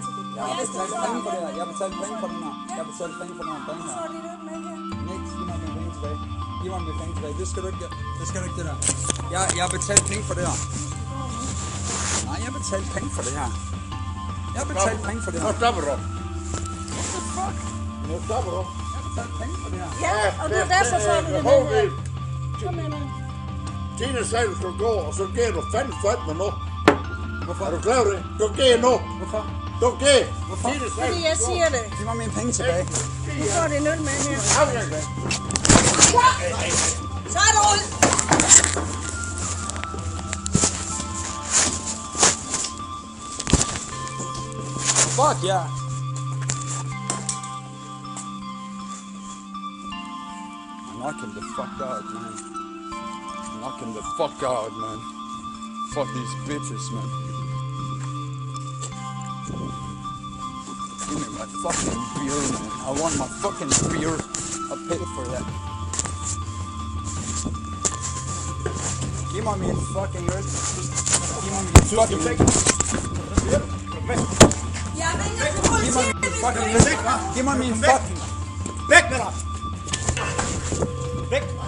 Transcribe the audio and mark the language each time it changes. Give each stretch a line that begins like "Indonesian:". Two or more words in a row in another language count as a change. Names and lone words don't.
Danish: Jeg har betalt penge for det her. Jeg har betalt penge for den her. Nix, giv mig mine penge tilbage. Det skal du ikke det der. Jeg har betalt penge for det her. Nej, jeg har betalt penge for det her. Nu stopper du.
English: What the fuck?
Danish: Nu stopper du. Jeg har betalt penge for det her. Ja, og det er derfor, så er det det her. Kom med nu. Tine sagde, du skal gå, og så går du fandme for mig nu. Hvorfor? Er du klar over det? Du går nu. Hvorfor? Du går. Hvorfor? Fordi jeg siger det. Giv mig mine penge tilbage. Du får det 0 med her. Så er det ud.
English: Fuck yeah. Knock him the fuck out, man. Fuck these bitches, man. Give me my fucking beer, man. I want my fucking beer. I'll pay for that. Give me
Danish: min fucking øl. Giv mig min fucking øl. Jeg ringer til politiet. Giv mig min fucking... Væk med dig! Væk!